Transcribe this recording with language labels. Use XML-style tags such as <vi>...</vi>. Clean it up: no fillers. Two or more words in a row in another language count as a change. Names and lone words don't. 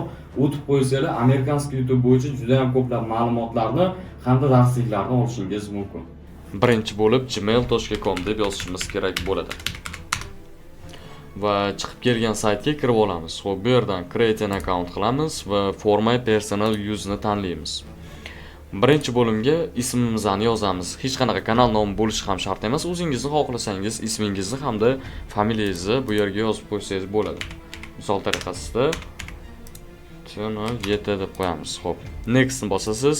<uz>O'tib qo'ysangiz amerikanskiy YouTube bo'yicha juda ham ko'plab ma'lumotlarni hamda darsliklarni olishingiz mumkin. Birinchi bo'lib gmail.com deb yozishimiz kerak bo'ladi. Va chiqib kelgan saytga kirib olamiz. Xo'p, bu yerdan</uz> <en>create an account</en> <uz>qilamiz va</uz> <en>for my personal use</en> <uz>ni tanlaymiz. Birinchi bo'limga ismimizni yozamiz. Hech qanaqa kanal nomi bo'lishi ham shart emas. O'zingizni xohlasangiz ismingizni hamda familiyangizni bu yerga yozib qo'ysangiz bo'ladi. Misol tariqasida YT deb qo'yamiz. Xo'p, next ni bosasiz.</uz>